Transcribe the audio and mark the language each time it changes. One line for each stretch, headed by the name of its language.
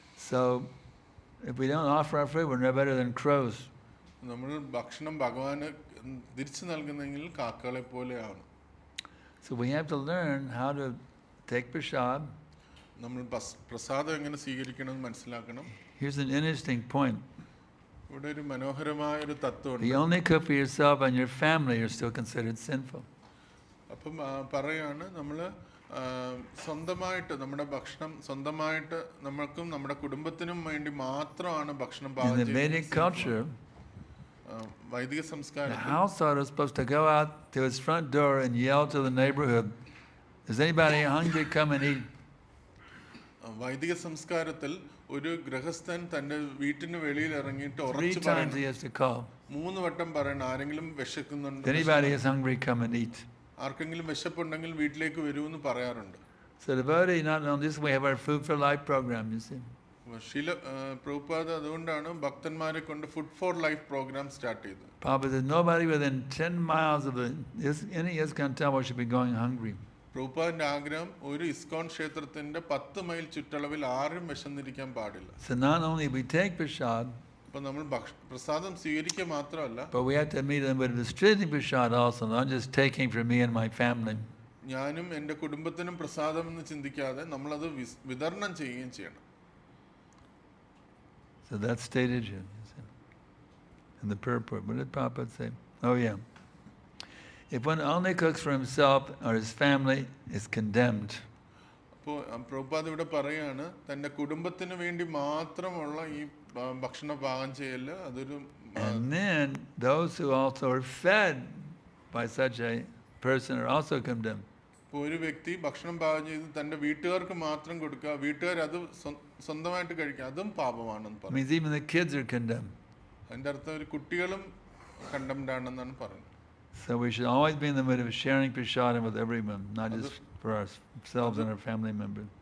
English: So, if we don't offer our food, we're no better than crows.
Malayalam: നമ്മൾ ഭക്ഷണം ഭഗവാന് തിരിച്ചു നൽകുന്നെങ്കിൽ കാക്കകളെ പോലെയാണ്.
English: So we have to learn how to take prasad.
Malayalam: നമ്മൾ പ്രസാദം എങ്ങനെ സ്വീകരിക്കണമെന്ന് മനസ്സിലാക്കണം.
English: Here's an interesting point.
Malayalam: ഇവിടെ ഒരു മനോഹരമായ ഒരു തത്വമുണ്ട്.
English: If you only cook for yourself and your family, you're still considered sinful.
Malayalam: അപ്പം പറയാണ് നമ്മൾ സ്വന്തമായിട്ട് നമ്മുടെ ഭക്ഷണം സ്വന്തമായിട്ട് നമ്മൾക്കും നമ്മുടെ കുടുംബത്തിനും വേണ്ടി മാത്രമാണ് ഭക്ഷണം
English: In the Vedic culture,
Malayalam: വൈദിക
English: the
Malayalam: സംസ്കാരത്തിൽ
English: householder is supposed to go out to his front door and yell to the neighborhood, "Is anybody hungry? Come and eat."
Malayalam: വൈദിക സംസ്കാരത്തിൽ ഒരു ഗൃഹസ്ഥൻ തന്റെ വീട്ടിന് വെളിയിൽ ഇറങ്ങിയിട്ട്
English: 3
Malayalam: ഉറച്ചു
English: times
Malayalam: പറയണം.
English: he has to call.
Malayalam: 3 വട്ടം പറയണം, ആരെങ്കിലും വിശക്കുന്നുണ്ട്,
English: If anybody is hungry, come and eat.
Malayalam: ആർക്കെങ്കിലും വിശപ്പുണ്ടെങ്കിൽ വീട്ടിലേക്ക് വരൂ എന്ന് പറയാറുണ്ട്.
English: So devotee, not only this, we have our Food for Life program, you see.
Malayalam: Prabhupada അതുകൊണ്ടാണ് ഭക്തന്മാരെ കൊണ്ട് food for life programme start ചെയ്തത്.
English: Prabhupada said nobody within 10 miles of any ISKCON temple should be going hungry.
Malayalam: പ്രഭുപാദിന്റെ ആഗ്രഹം ഒരു ഇസ്കോൺ ക്ഷേത്രത്തിന്റെ 10 mile ചുറ്റളവിൽ ആരും വിശന്നിരിക്കാൻ പാടില്ല.
English: So not only we take prasad,
Malayalam: അപ്പൊ നമ്മൾ പ്രസാദം സ്വീകരിക്കുക മാത്രമല്ല,
English: but we have to meet them with distributing prasad also, not just taking from me and my family.
Malayalam: ഞാനും എൻ്റെ കുടുംബത്തിനും പ്രസാദം എന്ന് ചിന്തിക്കാതെ നമ്മളത് വിതരണം ചെയ്യുകയും ചെയ്യണം.
English: So that's stated here in the purport. What did Prabhupada say? Oh yeah. If one only cooks for himself or his family, is condemned.
Malayalam: അപ്പോൾ പ്രഭുപാദ് ഇവിടെ പറയാണ്, തൻ്റെ കുടുംബത്തിന് വേണ്ടി മാത്രമുള്ള ഈ ഭക്ഷണ പാകം ചെയ്യല് അതൊരു.
English: And then those who also are fed by such a person are also condemned.
Malayalam: ഇപ്പോൾ ഒരു വ്യക്തി ഭക്ഷണം പാകം ചെയ്ത് തൻ്റെ വീട്ടുകാർക്ക് മാത്രം കൊടുക്കുക, വീട്ടുകാർ അത് സ്വന്തമായിട്ട് കഴിക്കുക, അതും പാപമാണെന്ന്
English: It
Malayalam: പറഞ്ഞു.
English: means even the kids are condemned.
Malayalam: അതിൻ്റെ അർത്ഥം ഒരു കുട്ടികളും കണ്ടംഡ് ആണെന്നാണ് പറയുന്നത്.
English: So we should always be in the mood of sharing prasadam with everyone, not just for ourselves and our family members.